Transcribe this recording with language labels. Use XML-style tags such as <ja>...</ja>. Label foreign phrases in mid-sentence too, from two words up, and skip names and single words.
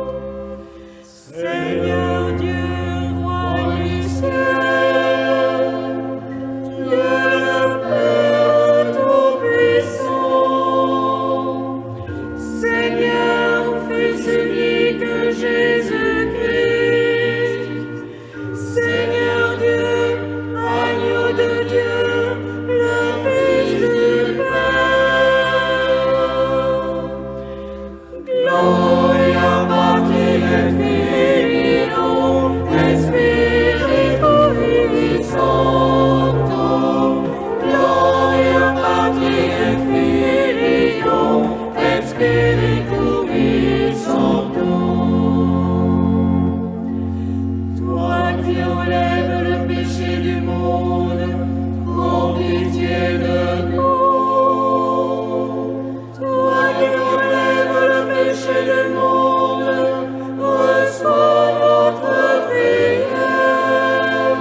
<fr>Seigneur Dieu, roi du ciel, Dieu le Père Tout-Puissant, Seigneur, Fils unique Jésus-Christ, Seigneur Dieu, agneau de Dieu, le Fils du Père.</fr> <la>Gloria Patri et Filio et Spiritui Sancto. Gloria Patri et Filio et Spiritui Sancto.</la> <fr>Toi qui enlèves le péché du monde, prends pitié de nous. Toi qui enlèves le péché du monde, reçois notre prière.</fr>